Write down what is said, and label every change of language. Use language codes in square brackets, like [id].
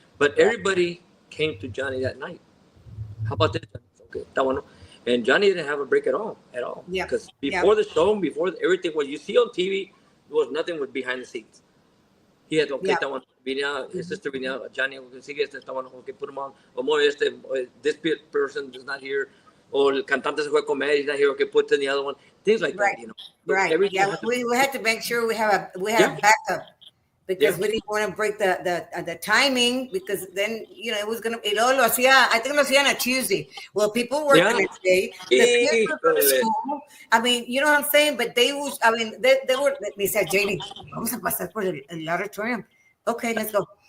[en] But everybody came to Johnny that night. How about this? Okay, that one. And Johnny didn't have a break at all. Yeah. Because before the show, before everything, what you see on TV, there was nothing with behind the scenes. He had, that one, his sister, Johnny, sigue that one, put him on. This person is not here. Or [es] el cantante se fue a comer, [en] he's not here, put in the other one. Things like that, Right. Yeah, we had to make sure we have backup. Because we didn't want to break the timing, because then it was gonna. I think [es] lo hacían [en] on a Tuesday. Well, people work the next day. The kids were going to school. I mean, you know what I'm saying? But they were. They said, Janie, [es] vamos a pasar por el auditorium. [en] Okay, let's go.